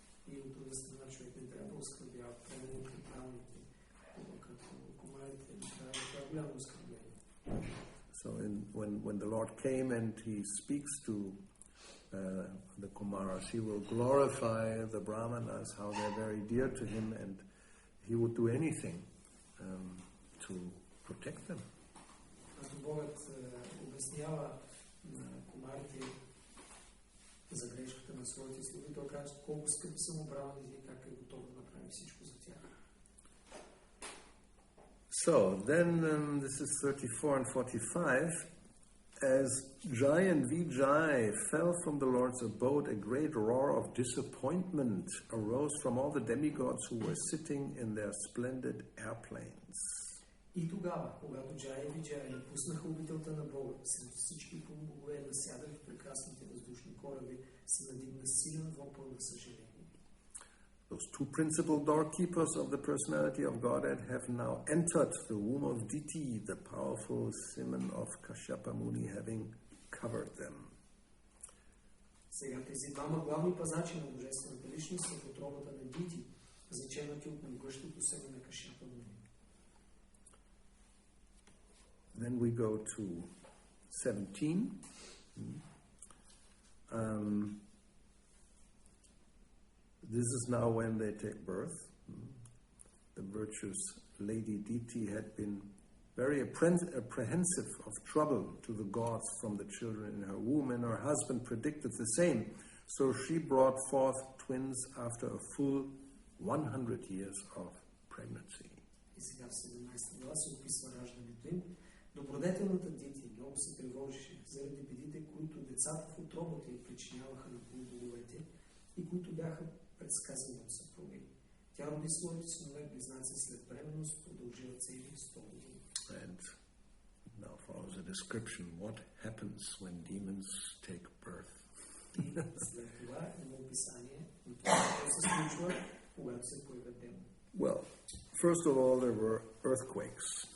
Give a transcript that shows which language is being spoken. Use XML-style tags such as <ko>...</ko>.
<bg>И от друга страна човек не трябва да оскърбява преданите и правните, като кумарите, не трябва да това голямо оскърбление.</bg> <en>So when the Lord came and he speaks to the Kumaras, he will glorify the brahmanas, how they're very dear to him, and he would do anything to protect them.</en> <bg>Когато Богът обяснява на кумарите за грешката на своите слуги, той казва колко скъпи са му браманите и как е готов да направи всичко за тях.</bg> <en>So then this is 34 and 45. As Jai and Vijay fell from the Lord's abode, a great roar of disappointment arose from all the demigods who were sitting in their splendid airplanes.</en> <bg>И тогава, когато Джая и Виджая напуснаха обителта на Бога, сред всички полубогове насядали в прекрасните въздушни кораби, се надигна силен вопъл на съжаление.</bg> <en>those two principal doorkeepers of the personality of Godhead have now entered the womb of Diti, the powerful semen of Kashyapa Muni having covered them.</en> <bg>Сега тези двама главни пазачи на божествената личност са в утробата на Дити, заченати от могъщото семе на Кашяпа Муни.</bg> <en>Then we go to 17. This is now when they take birth. The virtuous Lady Diti had been very apprehensive of trouble to the gods from the children in her womb, and her husband predicted the same. So she brought forth twins after a full 100 years of pregnancy.</en> <bg>И сега в 17 глава се описва раждането им. Добродетелната Дити много се тревожеше заради бедите, които децата в утробата й причиняваха на полубоговете и които бяха предсказани от съпруга й. Тя роди своите синове близнаци след бременност, продължила цели 100 години.</bg> <en>And now follows a description what happens when demons take birth.</en> <bg>И след това има описание на това, което се случва, когато се появят демони.</bg> <en>Well, first of all, there were earthquakes.</en>